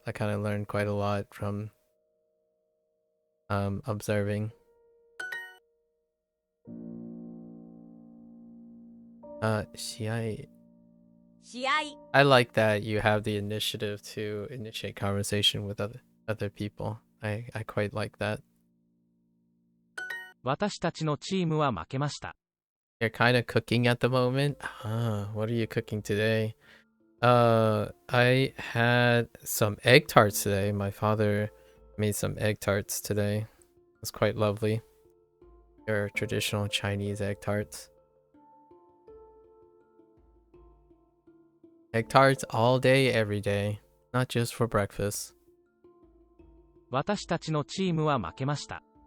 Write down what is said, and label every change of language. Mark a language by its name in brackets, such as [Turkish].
[English] I kind of learned quite a lot from observing. [Japanese] 試合 [English] I like that you have the initiative to initiate conversation with other people. I quite like that. [Japanese] 私たちのチームは負けました。 [English] You're kind of cooking at the moment? What are you cooking today? I had some egg tarts today. My father made some egg tarts today. It was quite lovely. They're traditional Chinese egg tarts. Egg tarts all day, every day. Not just for breakfast. [Japanese] 私たちのチームは負けました。